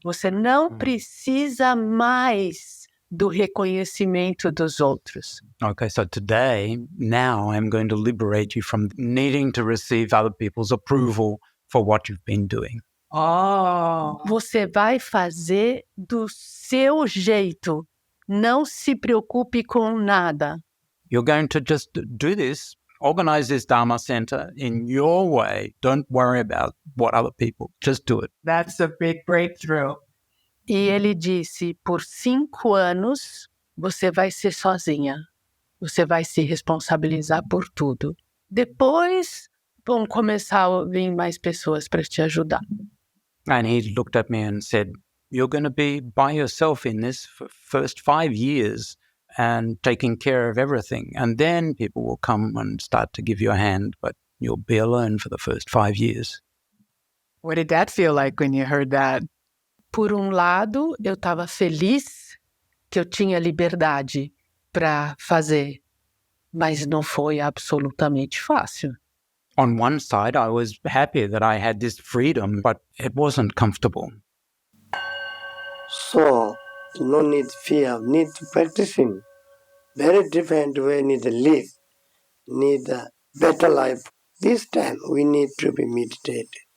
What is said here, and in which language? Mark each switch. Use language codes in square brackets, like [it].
[pt] Você não precisa mais do reconhecimento dos outros. [en] Okay, so now I'm going to liberate you from needing to receive other people's approval for what you've been doing. Oh. [pt] Você vai fazer do seu jeito. Não se preocupe com nada. [en] You're going to just do this, organize this Dharma Center in your way. Don't worry about what other people, just do it. That's a big breakthrough. [pt] E ele disse, por 5 anos, você vai ser sozinha. Você vai se responsabilizar por tudo. Depois, vão começar a vir mais pessoas para te ajudar. [en] And he looked at me and said, you're going to be by yourself in this for first 5 years and taking care of everything. And then people will come and start to give you a hand, but you'll be alone for the first 5 years. What did that feel like when you heard that? [pt] Por lado, eu estava feliz que eu tinha liberdade para fazer, mas não foi absolutamente fácil. [en] On one side, I was happy that I had this freedom, but it wasn't comfortable. So, no need fear, need practicing. Very different way need to live, need a better life. This time we need to be meditated.